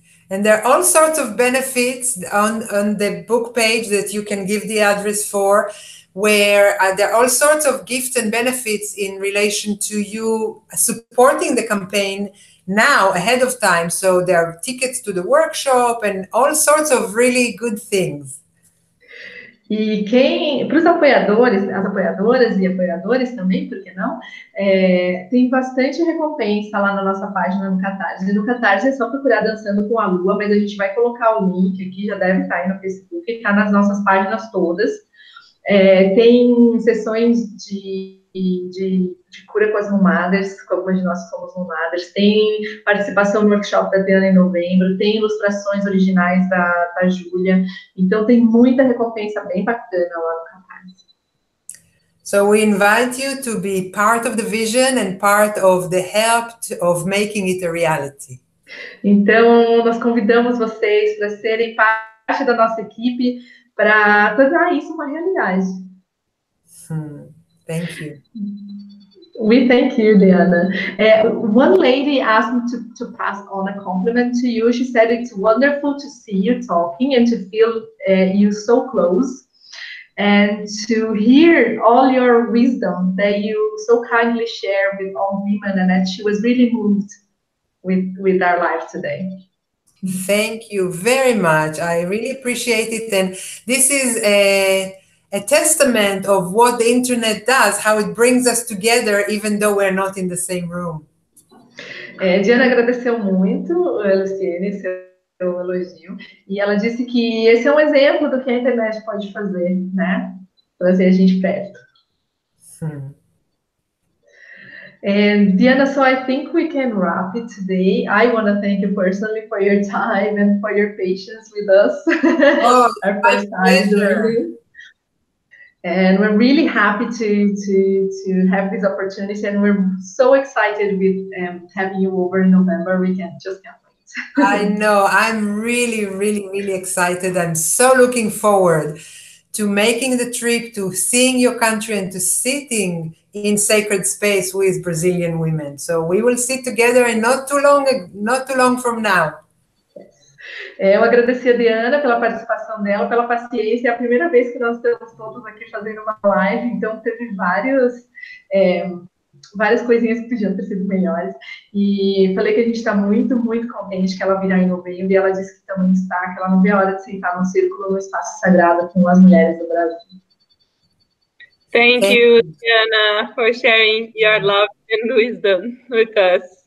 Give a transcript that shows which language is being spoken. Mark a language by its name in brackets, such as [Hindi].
[English] And there are all sorts of benefits on the book page that you can give the address for, where there are all sorts of gifts and benefits in relation to you supporting the campaign now ahead of time. So there are tickets to the workshop and all sorts of really good things. [Portuguese] E para os apoiadores, as apoiadoras e apoiadores também, por que não? Tem bastante recompensa lá na nossa página no Catarse. E no Catarse é só procurar Dançando com a Lua, mas a gente vai colocar o link aqui, já deve estar aí no Facebook, está nas nossas páginas todas. Tem sessões de cura com as Mothers, com algumas de nós que somos Mothers, tem participação no workshop da DeAnna em novembro, tem ilustrações originais da Júlia, então tem muita recompensa bem bacana lá no Catarse. [English] So we invite you to be part of the vision and part of the help of making it a reality. [Portuguese] Então, nós convidamos vocês para serem parte da nossa equipe para tornar isso uma realidade. [English] Thank you. We thank you, DeAnna. One lady asked me to pass on a compliment to you. She said it's wonderful to see you talking and to feel you so close and to hear all your wisdom that you so kindly share with all women, and that she was really moved with our life today. Thank you very much. I really appreciate it. And this is a testament of what the internet does, how it brings us together, even though we're not in the same room. [Portuguese] DeAnna agradeceu muito, Luciene, seu elogio, e ela disse que esse é um exemplo do que a internet pode fazer, né? Trazer a gente perto. [English] And DeAnna, so I think we can wrap it today. I want to thank you personally for your time and for your patience with us. Oh, our first time doing this. And we're really happy to have this opportunity, and we're so excited with having you over in November. We can't wait. I know. I'm really, really, really excited. I'm so looking forward to making the trip, to seeing your country, and to sitting in sacred space with Brazilian women. So we will sit together, and not too long from now. [Portuguese] Eu agradeci a DeAnna pela participação dela, pela paciência. É a primeira vez que nós estamos todos aqui fazendo uma live, então teve várias coisinhas que podiam ter sido melhores. E falei que a gente está muito, muito contente que ela virá em novembro, e ela disse que também está, que ela não vê a hora de sentar num círculo, no espaço sagrado com as mulheres do Brasil. [English] Thank you, DeAnna, for sharing your love and wisdom with us.